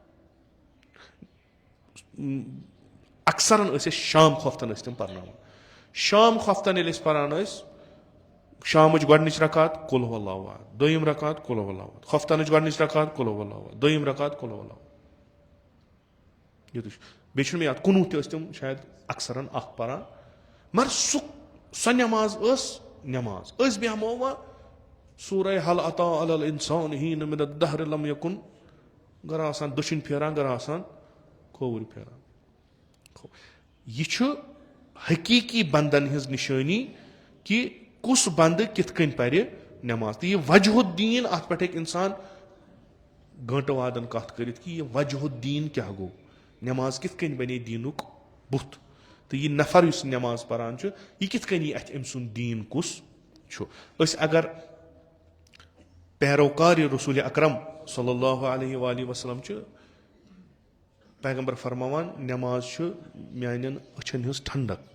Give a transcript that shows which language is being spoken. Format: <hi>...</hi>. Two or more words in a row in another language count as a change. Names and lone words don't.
<ks>اکثرن ٲسۍ أسۍ شام خوفتن ٲسۍ تِم پرناوان شام خوفتن ییٚلہِ أسۍ پران ٲسۍ شامٕچ گۄڈنِچ رکات</ks> <ar>کُلہُ اللہ احد</ar> <ks>دوٚیِم رکات</ks> <ar>کُلہُ اللہ احد</ar> <ks>خوفتنٕچ گۄڈنِچ رکات</ks> <ar>کُلہُ اللہ احد</ar> <ks>دوٚیِم رکات</ks> <ar>کُلہُ اللہ</ar> <ks>یُتُے چھُ بیٚیہِ چھُنہٕ مےٚ یاد کُنوُہ تہِ ٲسۍ تِم شاید اکثرن اکھ پران مگر سۄ نٮ۪ماز ٲس نٮ۪ماز أسۍ بیٚہمو وۄنۍ سورے</ks> <ar>حل عطا علی الانسان حین من الدہر لم یکن</ar> <ks>گرا آسان دٔچھِنۍ پھیران گرا آسان کھووُرۍ پھیران یہِ چھُ حقیٖقی بنٛدن ہٕنٛز نِشٲنی کہِ کُس بنٛدٕ کِتھ کٔنۍ پرِ نٮ۪ماز تہٕ یہِ</ks> <ar>وجہ الدیٖن</ar> <ks>اتھ پٮ۪ٹھ ہیٚکہِ انسان گٲنٛٹہٕ وادن کتھ کٔرِتھ کہِ یہِ</ks> <ar>وجہ الدیٖن</ar> <ks>کیاہ گوٚو نٮ۪ماز کِتھ کٔنۍ بنے دیٖنُک بُتھ تہٕ یہِ نفر یُس نٮ۪ماز پران چھُ یہِ کِتھ کٔنۍ یی اتھِ أمۍ سُنٛد دیٖن کُس چھُ أسۍ اگر پیروکارِ رسوٗلِ اکرم</ks> <ar>صلی اللہ علیہ وآلہ وسلم</ar> <ks>چھِ پیغمبر فرماوان نٮ۪ماز چھُ میانٮ۪ن أچھن ہٕنٛز ٹھنڈک</ks>